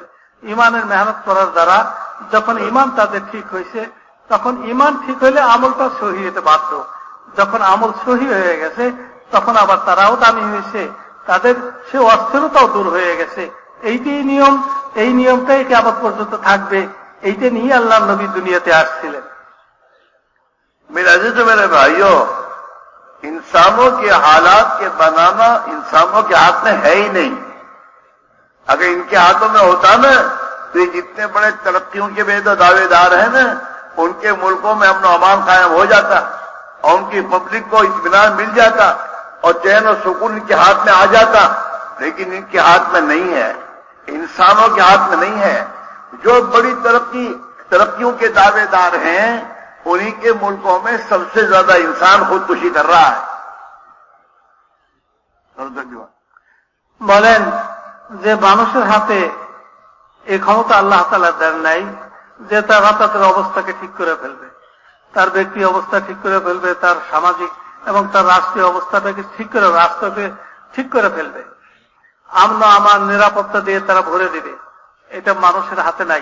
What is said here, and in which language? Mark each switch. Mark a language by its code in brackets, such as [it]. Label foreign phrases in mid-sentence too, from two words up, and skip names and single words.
[bn] ঈমানের মেহনত করার দ্বারা যখন ঈমান তাদের ঠিক হয়েছে, তখন ঈমান ঠিক হইলে আমলটা সহি হতে বাধ্য। যখন আমল সহি হয়ে গেছে তখন আবার তারাও দামি হয়েছে, তাদের সে অস্থিরতাও দূর হয়ে গেছে। এইটাই নিয়ম, এই নিয়মটাই কিয়ামত পর্যন্ত থাকবে। এইটা নিয়ে আল্লাহর নবী দুনিয়াতে আসছিলেন। [ur] میرے عزیز و میرے بھائیوں، انسانوں کے حالات کے بنانا انسانوں کے ہاتھ میں ہے ہی نہیں. اگر ان کے ہاتھوں میں ہوتا نا تو یہ جتنے بڑے ترقیوں کے بے دعوے دار ہیں نا، ان کے ملکوں میں امن و امان قائم ہو جاتا اور ان کی پبلک کو اطمینان مل جاتا اور چین و سکون ان کے ہاتھ میں آ جاتا. لیکن ان کے ہاتھ میں نہیں ہے، انسانوں کے ہاتھ میں نہیں ہے. جو بڑی ترقیوں کے دعوے دار ہیں انہی کے ملکوں میں سب سے زیادہ انسان خودکشی کر رہا ہے. [bn] বলেন যে মানুষের হাতে এই ক্ষমতা আল্লাহ তাআলা দেন নাই যে তার রাতাতের অবস্থাকে ঠিক করে ফেলবে, তার ব্যক্তি অবস্থা ঠিক করে ফেলবে, তার সামাজিক এবং তার রাষ্ট্রীয় অবস্থাটাকে ঠিক করে রাষ্ট্রকে ঠিক করে ফেলবে, আমন আমান নিরাপত্তা দিয়ে তারা ভরে দিবে, এটা মানুষের হাতে নাই.